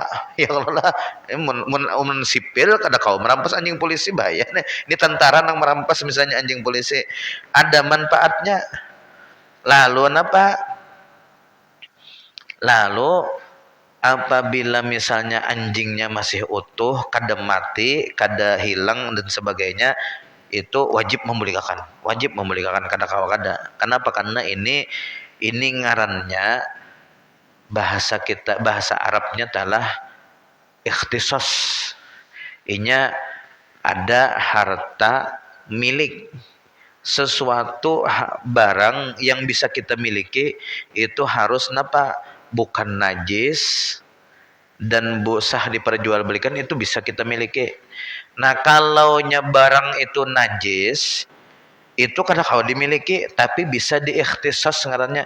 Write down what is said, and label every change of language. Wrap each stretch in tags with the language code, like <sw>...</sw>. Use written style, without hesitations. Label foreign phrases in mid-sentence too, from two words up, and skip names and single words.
<bjn>Ya kalau lah mun sipil kada kau merampas anjing polisi bahaya nih. Ini tentara yang merampas misalnya anjing polisi. Ada manfaatnya. Lalu apa? Lalu apabila misalnya anjingnya masih utuh, kada mati, kada hilang dan sebagainya, itu wajib memulihkan. Wajib memulihkan kada kawa kada. Kenapa? Karena ini ngarannya bahasa kita, bahasa Arabnya adalah ikhtisas. Inya ada harta milik, sesuatu barang yang bisa kita miliki itu harus napa? Bukan najis dan sah diperjualbelikan, itu bisa kita miliki. Nah, kalau barang itu najis, itu kada kau dimiliki, tapi bisa diikhtisas ngarannya.</bjn>